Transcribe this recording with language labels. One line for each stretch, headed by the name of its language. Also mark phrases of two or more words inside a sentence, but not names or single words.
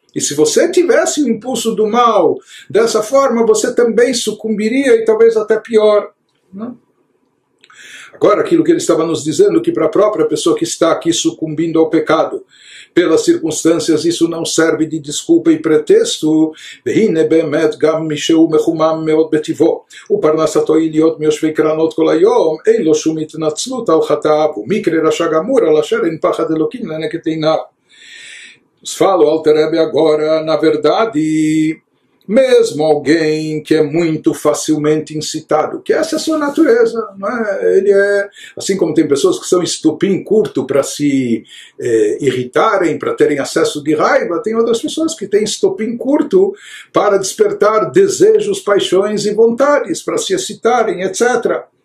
Portuguese: E se você tivesse o impulso do mal dessa forma, você também sucumbiria e talvez até pior. Não? Agora, aquilo que ele estava nos dizendo, que para a própria pessoa que está aqui sucumbindo ao pecado, pelas circunstâncias, isso não serve de desculpa e pretexto.
Hebrew: והנה באמת גם מי שהוא מחומם מאוד בטבעו, ופרנסתו היא להיות מיושבי קרנות כל היום, אין לו שום התנצלות על חטאיו, ומקרה רשע גמור על אשר אין פחד אלוקים לנגד עיניו.
Portuguese: Nos fala o Alter Rebbe agora, na verdade, mesmo alguém que é muito facilmente incitado, que essa é a sua natureza, não é? Ele é, assim como tem pessoas que são estupim curto para se irritarem, para terem acesso de raiva, tem outras pessoas que têm estupim curto para despertar desejos, paixões e vontades, para se excitarem, etc.